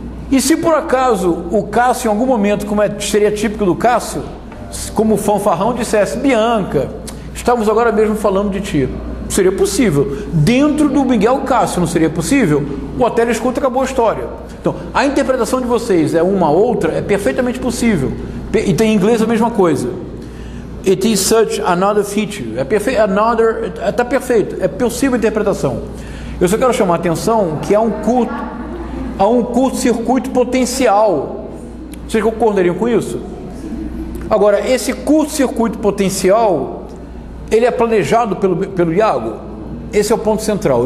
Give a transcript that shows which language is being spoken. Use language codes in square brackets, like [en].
[pt] E se por acaso o Cássio, em algum momento, como seria típico do Cássio, como fanfarrão, dissesse: Bianca, estamos agora mesmo falando de ti. Seria possível. Dentro do Miguel Cássio não seria possível? O Otelo escuta e acabou a história. Então, a interpretação de vocês é uma outra, é perfeitamente possível. E tem em inglês a mesma coisa. [en] It is such another feature. [pt] É perfeito, está perfeito. É possível a interpretação. Eu só quero chamar a atenção que há um curto-circuito potencial. Vocês concordariam com isso? Agora, esse curto-circuito potencial, ele é planejado pelo Iago? Esse é o ponto central.